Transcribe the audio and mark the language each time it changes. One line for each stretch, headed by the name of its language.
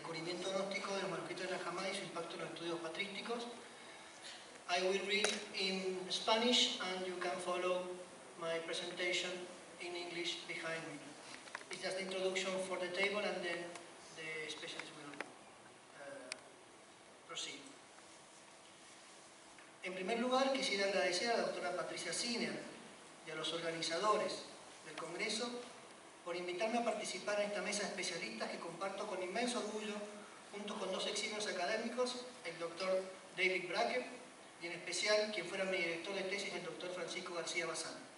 Spanish: conocimiento gnóstico de los manuscritos de Nag Hammadi y su impacto en los estudios patrísticos.
English: I will read in Spanish and you can follow my presentation in English behind me. It's just the introduction for the table and then the specialists will proceed.
Spanish: En primer lugar, quisiera agradecer a la doctora Patricia Sinner y a los organizadores del Congreso por invitarme a participar en esta mesa de especialistas que comparto con inmenso orgullo junto con dos eximios académicos, el doctor David Braque y en especial quien fuera mi director de tesis, el doctor Francisco García Bazán.